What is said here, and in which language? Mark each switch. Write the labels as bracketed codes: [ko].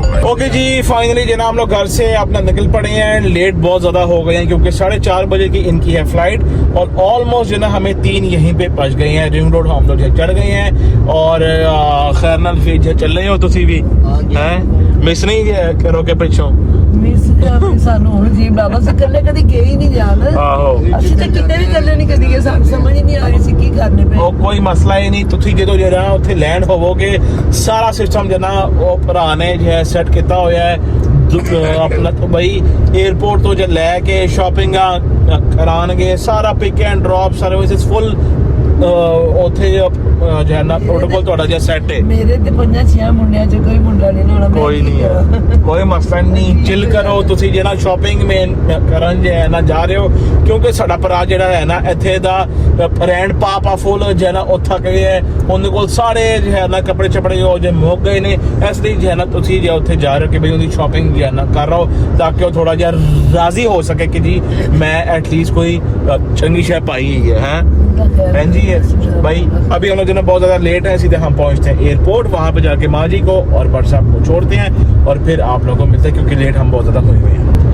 [hi] Okay जी finally जो ना हम लोग घर से अपना निकल पड़े हैं, लेट बहुत ज़्यादा हो गए हैं, क्योंकि 4:30 बजे की इनकी है फ्लाइट, और ऑलमोस्ट जो ना हमें 3 यहीं पे पहुंच गए हैं, रिंग रोड हम लोग चढ़ गए हैं। [pa] और खैर नाल फिर चल रहे हो तुसी भी हैं, मिस नहीं करोगे पिछों? ਸਾਨੂੰ ਹੁਣ ਜੀ ਬਾਬਾ ਸੇ ਕੱਲੇ ਕਦੀ ਗਏ ਹੀ ਨਹੀਂ ਜਾਣ। ਆਹੋ ਅਸੀਂ ਤਾਂ ਕਿਤੇ ਵੀ ਕੱਲੇ ਨਹੀਂ ਕਦੀ ਗਏ, ਸਾਨੂੰ ਸਮਝ ਹੀ ਨਹੀਂ ਆ ਰਹੀ ਸੀ ਕੀ ਕਰਨੇ ਪਏ। ਉਹ ਕੋਈ ਮਸਲਾ ਹੀ ਨਹੀਂ, ਤੁਸੀਂ ਜਦੋਂ ਜਿਹੜਾ ਉੱਥੇ ਲੈਂਡ ਹੋਵੋਗੇ, ਸਾਰਾ ਸਿਸਟਮ ਜਨਾ ਉਹ ਭਰਾ ਨੇ ਜੋ ਹੈ ਸੈੱਟ ਕੀਤਾ ਹੋਇਆ ਹੈ ਆਪਣਾ। तो भाई एयरपोर्ट तो जो लैके शॉपिंग करानगे, सारा pick and drop services full ਉੱਥੇ ਜੋ ਹੈ ਨਾ ਪ੍ਰੋਟੋਕੋਲ ਤੁਹਾਡਾ ਜਿਹਾ ਸੈੱਟ ਹੈ। ਮੇਰੇ ਤੇ 5-6 ਮੁੰਡਿਆਂ ਚ ਕੋਈ ਮੁੰਡਾ ਨਹੀਂ ਹੋਣਾ। ਕੋਈ ਨਹੀਂ, ਕੋਈ ਮਸਲਾ ਨਹੀਂ, ਚਿਲ ਕਰੋ ਤੁਸੀਂ ਜਿਹੜਾ ਸ਼ਾਪਿੰਗ ਮੇਨ ਕਰਨ ਜੇ ਹੈ ਨਾ ਜਾ ਰਹੇ ਹੋ, ਕਿਉਂਕਿ ਸਾਡਾ ਭਰਾ ਜਿਹੜਾ ਹੈ ਨਾ ਇੱਥੇ ਦਾ ਰੈਂਡ ਪਾਪਾ ਫੁੱਲ ਜੋ ਹੈ ਨਾ ਉੱਥਾ ਗਏ ਹੈ, ਉਹਦੇ ਕੋਲ ਸਾਰੇ ਜੋ ਹੈ ਨਾ ਕੱਪੜੇ ਛਪੜੇ ਜੋ ਜੇ ਮੁੱਕ ਗਏ ਨੇ, ਇਸ ਲਈ ਜੋ ਹੈ ਨਾ ਤੁਸੀਂ ਜੇ ਉੱਥੇ ਜਾ ਰਹੇ ਹੋ ਕਿ ਬਈ ਉਹਦੀ ਸ਼ਾਪਿੰਗ ਜੋ ਹੈ ਨਾ ਕਰ ਰਹੋ, ਤਾਂ ਕਿ ਉਹ ਥੋੜਾ ਜਿਹਾ ਰਾਜ਼ੀ ਹੋ ਸਕੇ कि जी मैं एटलीस्ट कोई चंगी शय पाई है। [hi] हैं जी भाई अभी हम लोग जो ना बहुत ज़्यादा लेट है, सीधे हम पहुंचते हैं एयरपोर्ट, वहाँ पे जाके माँ जी को और भट्ट साहब को छोड़ते हैं, और फिर आप लोगों को मिलते हैं, क्योंकि लेट हम बहुत ज़्यादा हुए हुए हैं।